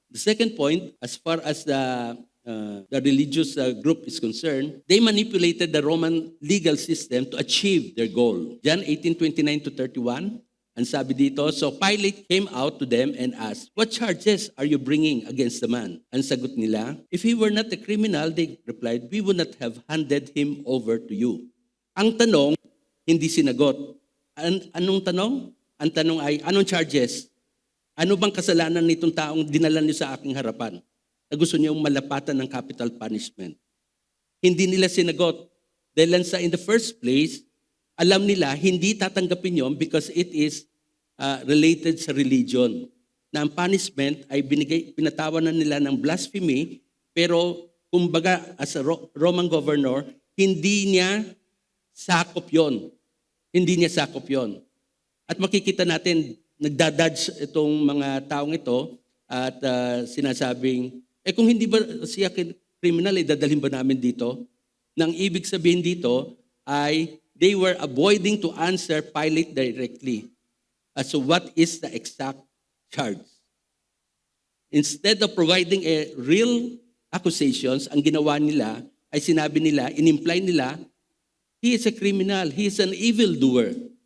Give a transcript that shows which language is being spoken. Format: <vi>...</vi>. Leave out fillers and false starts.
<en>The second point, as far as the religious group is concerned, they manipulated the Roman legal system to achieve their goal. John 18:29 to 31,</en> <tl>ang sabi dito,</tl> <en>so Pilate came out to them and asked, what charges are you bringing against the man?</en> <tl>Ang sagot nila,</tl> <en>if he were not a criminal, they replied, we would not have handed him over to you.</en> <tl>Ang tanong, hindi sinagot. Anong tanong? Ang tanong ay, anong charges? Ano bang kasalanan nitong taong dinala niyo sa aking harapan na gusto niyong malapatan ng capital punishment? Hindi nila sinagot. Dahil sa</tl> <en>in the first place,</en> <tl>alam nila hindi tatanggapin yon</tl> <en>because it is related</en> <tl>sa religion. Na ang punishment ay pinatawanan nila ng blasphemy, pero kumbaga</tl> <en>as a Roman governor,</en> <tl>hindi niya sakop yon. Hindi niya sakop yon. At makikita natin, nagdadodge itong mga taong ito at sinasabing, kung hindi ba siya criminal, dadalhin ba namin dito? Nang ibig sabihin dito ay</tl> <en>they were avoiding to answer Pilate directly as to what is the exact charge. Instead of providing a real accusations,</en> <tl>ang ginawa nila ay sinabi nila, in-imply nila,</tl> <en>he is a criminal, he is an evildoer.</en>